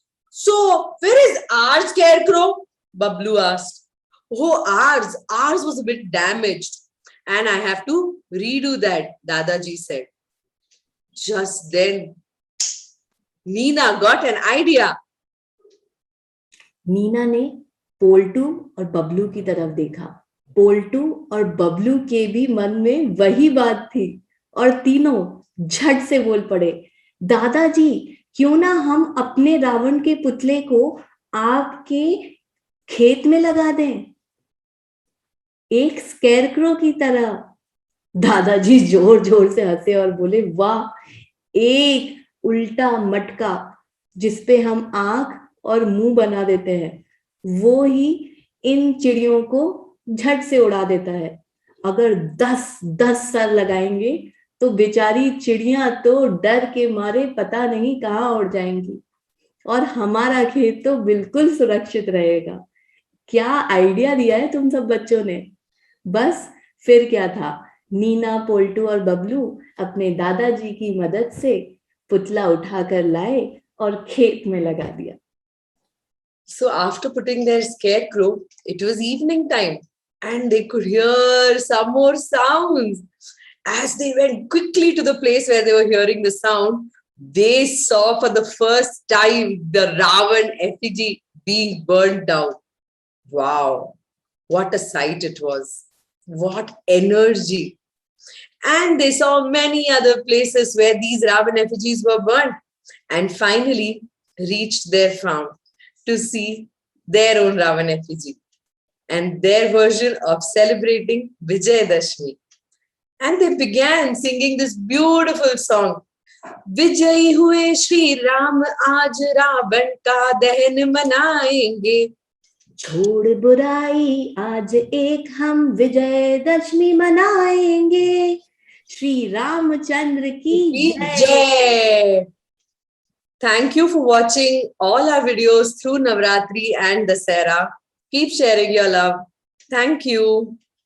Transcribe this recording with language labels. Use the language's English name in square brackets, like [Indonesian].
[English] So, where is our scarecrow? Bablu asked. Oh, ours was a bit damaged and I have to redo that, Dadaji said. Just then, Meena got an idea. [Hindi] Meena ने पोल्टू और बबलू की तरफ देखा। पोल्टू और बबलू के भी मन में वही बात थी और तीनों झट से बोल पड़े, दादाजी, क्यों ना हम अपने रावण के पुतले को आपके खेत में लगा दें, एक स्केरक्रो की तरह। दादाजी जोर जोर से हंसे और बोले, वाह, एक उल्टा मटका जिसपे हम आंख और मुंह बना देते हैं, वो ही इन चिड़ियों को झट से उड़ा देता है। अगर 10 सर लगाएंगे तो बेचारी चिड़िया तो डर के मारे पता नहीं कहाँ उड़ जाएंगी और हमारा खेत तो बिल्कुल सुरक्षित रहेगा। क्या आइडिया दिया है तुम सब बच्चों ने। बस फिर क्या था, मीना, पोल्टू और बबलू अपने दादाजी की मदद से पुतला उठाकर लाए और खेत में लगा दिया। [English] So after putting their scarecrow, it was evening time and they could hear some more sounds. As they went quickly to the place where they were hearing the sound, they saw for the first time the Ravan effigy being burned down. Wow, what a sight it was. What energy. And they saw many other places where these Ravan effigies were burnt and finally reached their farm to see their own Ravan effigy and their version of celebrating Vijayadashmi. And they began singing this beautiful song. [Hindi] विजयी हुए श्री राम आज रावण का दहन मनाएंगे. छोड़ बुराई आज एक हम विजयदशमी मनाएंगे. श्री रामचंद्र की जय. Jai. [English] Thank you for watching all our videos through Navratri and Dasera. Keep sharing your love. Thank you.